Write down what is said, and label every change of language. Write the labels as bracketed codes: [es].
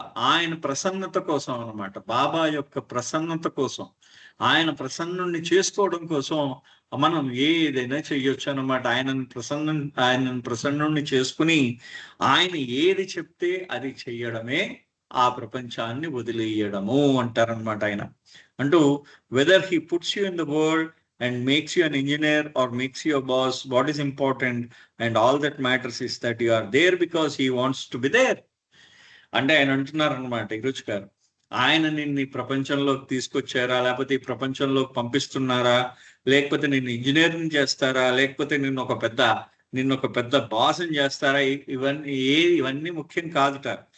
[te] ఆయన ప్రసన్నత కోసం అన్నమాట. బాబా యొక్క ప్రసన్నత కోసం, ఆయన ప్రసన్నుణ్ణి చేసుకోవడం కోసం మనం ఏదైనా చెయ్యొచ్చు అన్నమాట. ఆయనను ప్రసన్నుణ్ణి చేసుకుని ఆయన ఏది చెప్తే అది చెయ్యడమే ఆ ప్రపంచాన్ని వదిలేయడము అంటారనమాట ఆయన. [en] అంటూ whether he puts you in the world and makes you an engineer or makes you a boss, what is important and all that matters is that you are there because he wants to be there. [te] అంటే ఆయన అంటున్నారు అనమాట ఈరోజు గారు, ఆయన నిన్ను ఈ ప్రపంచంలోకి తీసుకొచ్చారా, లేకపోతే ఈ ప్రపంచంలోకి పంపిస్తున్నారా, లేకపోతే నిన్ను ఇంజనీరింగ్ చేస్తారా, లేకపోతే నిన్ను ఒక పెద్ద బాస్ని చేస్తారా, ఇవన్నీ ముఖ్యం కాదుట.